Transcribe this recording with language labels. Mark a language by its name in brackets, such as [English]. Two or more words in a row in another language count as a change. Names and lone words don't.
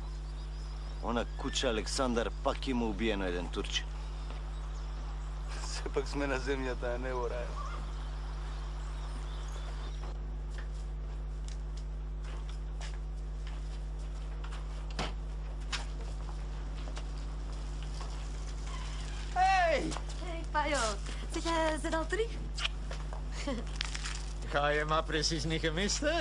[Macedonian] Она куча Александар пак има убиено еден турчин. Сепак сме на земјата, а не во рајот. [Dutch] Hé! Hey, Pajo. Zeg, jij zit al terug? Ga je maar precies niet gemist, hè?